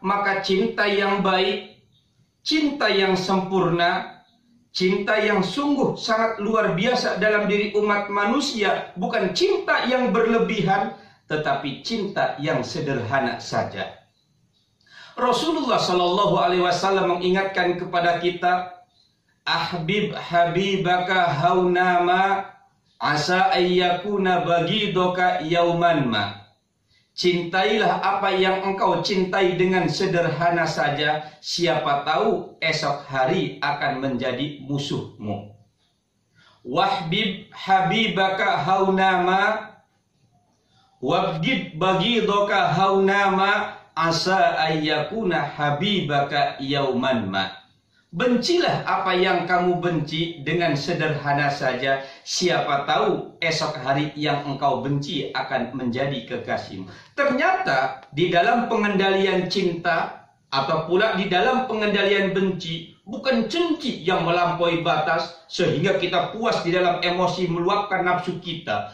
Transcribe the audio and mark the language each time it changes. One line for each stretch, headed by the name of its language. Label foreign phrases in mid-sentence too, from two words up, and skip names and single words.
Indonesian: Maka cinta yang baik, cinta yang sempurna, cinta yang sungguh sangat luar biasa dalam diri umat manusia, bukan cinta yang berlebihan, tetapi cinta yang sederhana saja. Rasulullah
Arabic: صلى الله عليه وسلم
Indonesian: mengingatkan kepada kita,
Arabic: أحبب حبيبك هونا ما عسى أن يكون بغيضك يوما ما.
Indonesian: Cintailah apa yang engkau cintai dengan sederhana saja, siapa tahu esok hari akan menjadi musuhmu.
Arabic: وأحبب حبيبك هونا ما وأبغض بغيضك هونا ما عسى أن يكون حبيبك يوما ما.
Indonesian: Bencilah apa yang kamu benci dengan sederhana saja. Siapa tahu esok hari yang engkau benci akan menjadi kekasihmu. Ternyata di dalam pengendalian cinta atau pula di dalam pengendalian benci, bukan benci yang melampaui batas sehingga kita puas di dalam emosi meluapkan nafsu kita.